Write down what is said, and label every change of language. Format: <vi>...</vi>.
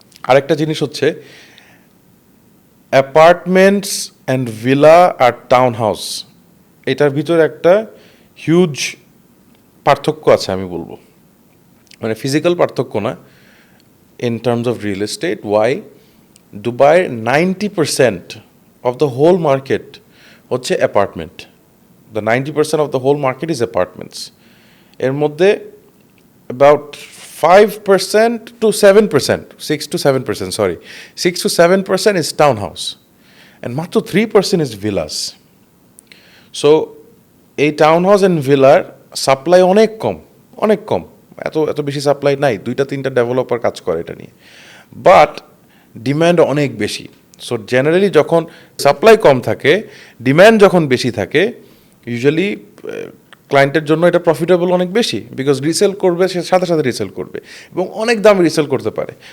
<bn>আরেকটা জিনিস হচ্ছে, apartments and villa আর town house, এটার ভিতরে একটা হিউজ পার্থক্য আছে আমি বলবো, মানে ফিজিক্যাল পার্থক্য না,</bn> <en>In terms of real estate.</en> <bn>Y? দুবাইয়ের 90%</bn> <en>of the whole market</en> <bn>হচ্ছে apartment.</bn> <en>The 90% of the whole market is apartments.</en> <bn>এর মধ্যে</bn> <en>About 5% to 7%, 6 to 7%, sorry, 6 to 7% is townhouse, and মাত্র 3% is villas.</en> <bn>So এই টাউনহাউস অ্যান্ড ভিলার সাপ্লাই অনেক কম, এত বেশি supply নাই, 2-3টা ডেভেলপার কাজ করে এটা নিয়ে, বাট ডিম্যান্ড অনেক বেশি। সো জেনারেলি যখন সাপ্লাই কম থাকে, ডিম্যান্ড যখন বেশি থাকে, ইউজুয়ালি ক্লায়েন্টের জন্য এটা প্রফিটেবল অনেক বেশি, বিকজ রিসেল করবে, সে সাথে সাথে রিসেল করবে এবং অনেক দামে রিসেল করতে পারে।</bn>